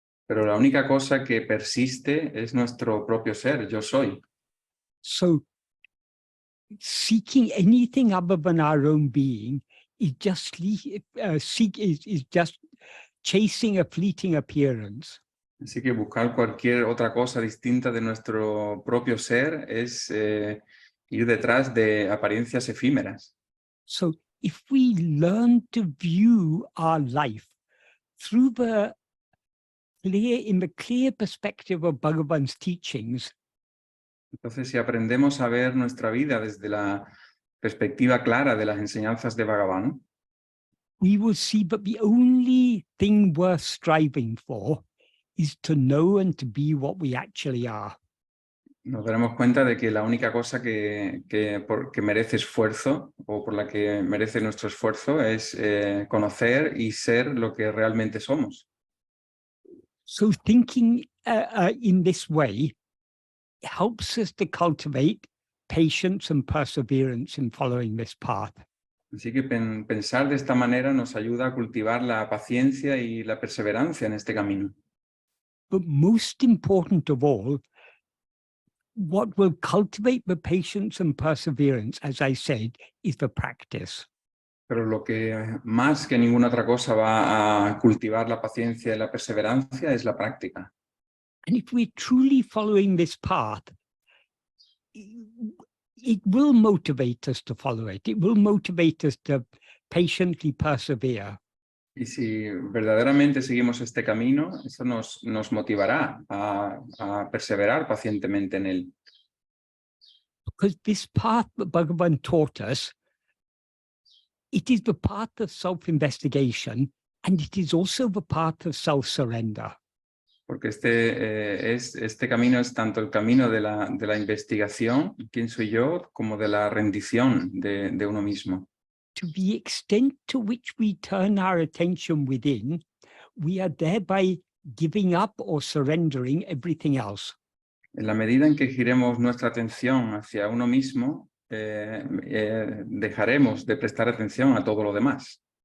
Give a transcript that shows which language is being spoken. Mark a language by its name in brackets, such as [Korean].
[Spanish] Pero la única cosa que persiste es nuestro propio ser, yo soy. [English] So seeking anything other than our own being is just is just chasing a fleeting appearance. [Spanish] Así que buscar cualquier otra cosa distinta de nuestro propio ser es ir detrás de apariencias efímeras. [English] So if we learn to view our life through in the clear perspective of Bhagavan's teachings, [Spanish] Entonces, si aprendemos a ver nuestra vida desde la perspectiva clara de las enseñanzas de Bhagavan, [English] we will see that the only thing worth striving for is to know and to be what we actually are. [Spanish] nos daremos cuenta de que la única cosa que merece esfuerzo o por la que merece nuestro esfuerzo es conocer y ser lo que realmente somos. [English] So thinking in this way helps us to cultivate patience and perseverance in following this path. [Spanish] Así que pensar de esta manera nos ayuda a cultivar la paciencia y la perseverancia en este camino. [English] But most important of all, what will cultivate the patience and perseverance, as I said, is the practice. [Spanish] Pero lo que más que ninguna otra cosa va a cultivar la paciencia y la perseverancia es la práctica. [English] And if we're truly following this path, it will motivate us to follow it. It will motivate us to patiently persevere. [Spanish] Y si verdaderamente seguimos este camino, eso nos motivará a perseverar pacientemente en él. [English] Because this path that Bhagavan taught us, it is the path of self-investigation, and it is also the path of self-surrender. [Spanish] Porque este camino es tanto el camino de la investigación, quién soy yo, como de la rendición de uno mismo. [English] To the extent to which we turn our attention within, we are thereby giving up or surrendering everything else. [Spanish] En la medida en que giremos nuestra atención hacia uno mismo, dejaremos de prestar atención a todo lo demás.